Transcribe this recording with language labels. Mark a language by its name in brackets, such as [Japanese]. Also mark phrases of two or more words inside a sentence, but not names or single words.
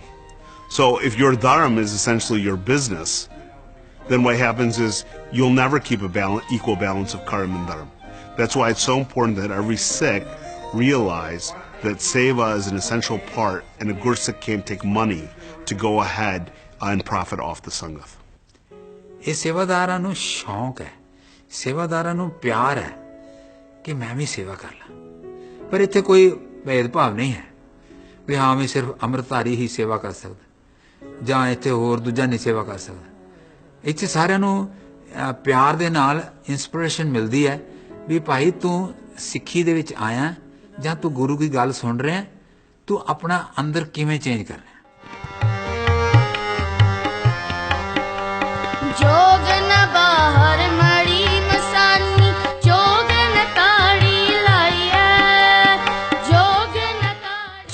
[English] So if your dharam is essentially your business, then what happens is you'll never keep a equal balance of karam and dharam. That's why it's so important that every Sikh realize that seva is an essential part, and a Gursikh can't take money to go ahead and profit off the Sangat. [Punjabi] ਇਹ ਸੇਵਾਦਾਰਾਂ ਨੂੰ ਸ਼ੌਂਕ ਹੈ, ਸੇਵਾਦਾਰਾਂ ਨੂੰ ਪਿਆਰ ਹੈ ਕਿ ਮੈਂ ਵੀ ਸੇਵਾ ਕਰ ਲਾਂ, ਪਰ ਇੱਥੇ ਕੋਈ ਭੇਦਭਾਵ ਨਹੀਂ ਹੈ ਵੀ ਹਾਂ ਮੈਂ ਸਿਰਫ ਅੰਮ੍ਰਿਤਧਾਰੀ ਹੀ ਸੇਵਾ ਕਰ ਸਕਦਾ ਜਾਂ ਇੱਥੇ ਹੋਰ ਦੂਜਾ ਨਹੀਂ ਸੇਵਾ ਕਰ ਸਕਦਾ। ਇੱਥੇ ਸਾਰਿਆਂ ਨੂੰ ਪਿਆਰ ਦੇ ਨਾਲ ਇੰਸਪੀਰੇਸ਼ਨ ਮਿਲਦੀ ਹੈ ਵੀ ਭਾਈ ਤੂੰ ਸਿੱਖੀ ਦੇ ਵਿੱਚ ਆਇਆ ਜਾਂ ਤੂੰ ਗੁਰੂ ਦੀ ਗੱਲ ਸੁਣ ਰਿਹਾ, ਤੂੰ ਆਪਣਾ ਅੰਦਰ ਕਿਵੇਂ ਚੇਂਜ ਕਰ ਰਿਹਾ। ਜੋਗ ਨ ਬਾਹਰ ਮੜੀ ਮਸਾਣੀ ਜੋਗ ਨ ਤਾੜੀ ਲਾਇਆ ਜੋਗ ਨ ਤਾੜੀ।